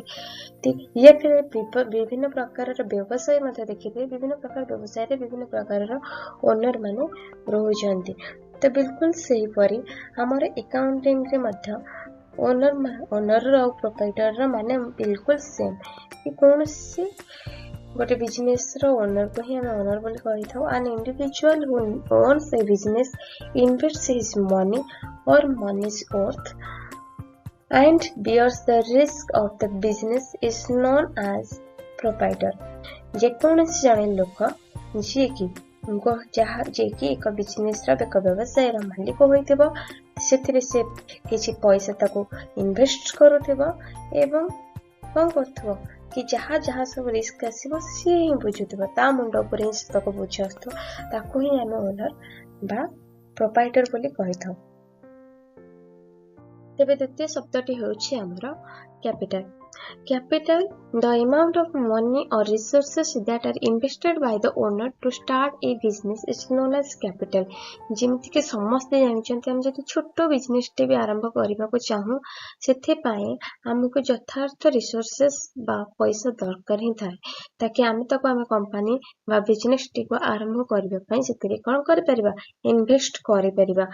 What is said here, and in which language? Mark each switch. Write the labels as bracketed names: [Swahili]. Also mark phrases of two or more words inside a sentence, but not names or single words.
[Odia] ବିଭିନ୍ନ ପ୍ରକାରର ବ୍ୟବସାୟ ମଧ୍ୟ ଦେଖିଥିବେ, ବିଭିନ୍ନ ପ୍ରକାର ବ୍ୟବସାୟରେ ବିଭିନ୍ନ ପ୍ରକାରର ଓନର ମାନେ ରହୁଛନ୍ତି। ତ ବିଲକୁଲ ସେହିପରି ଆମର ଏକାଉଣ୍ଟିଂରେ ମଧ୍ୟ ଓନର ଆଉ ପ୍ରୋପ୍ରାଇଟରର ମାନେ ବିଲକୁଲ ସେମ୍। କି କୌଣସି ଗୋଟେ ବିଜନେସର ଓନରକୁ ହିଁ ଆମେ ଓନର ବୋଲି କହିଥାଉ। [English] An individual who owns a business invests his money or money's worth and bears the risk of the business is known as proprietor। [Odia] ଯେକୌଣସି ଜଣେ ଲୋକ ଯିଏକି ଏକ ବିଜନେସର ଏକ ବ୍ୟବସାୟର ମାଲିକ ହୋଇଥିବ, ସେଥିରେ ସେ କିଛି ପଇସା ତାକୁ ଇନଭେଷ୍ଟ କରୁଥିବ ଏବଂ କ'ଣ କରୁଥିବ କି ଯାହା ସବୁ ରିସ୍କ ଆସିବ ସିଏ ହିଁ ବୁଝୁଥିବ, ତା ମୁଣ୍ଡ ଉପରେ ହିଁ ତାକୁ ବୁଝ ଆସୁଥିବ, ତାକୁ ହିଁ ଆମେ ଓନର ବା ପ୍ରୋପ୍ରାଇଟର ବୋଲି କହିଥାଉ। ତେବେ ଦ୍ୱିତୀୟ ଶବ୍ଦଟି ହେଉଛି ଆମର କ୍ୟାପିଟାଲ। [English] Capital, the amount of money or resources that are invested by the owner to start a business is known as capital। [Odia] ଯେମିତିକି ସମସ୍ତେ ଜାଣିଛନ୍ତି, ଆମେ ଯଦି ଛୋଟ ବିଜନେସଟେ ବି ଆରମ୍ଭ କରିବାକୁ ଚାହୁଁ, ସେଥିପାଇଁ ଆମକୁ ଯଥାର୍ଥ ରିସୋର୍ସେସ୍ ବା ପଇସା ଦରକାର ହିଁ ଥାଏ, ତାକି ଆମେ କମ୍ପାନୀ ବା ବିଜନେସଟିକୁ ଆରମ୍ଭ କରିବା ପାଇଁ ସେଥିରେ କ'ଣ କରିପାରିବା, ଇନଭେଷ୍ଟ କରିପାରିବା।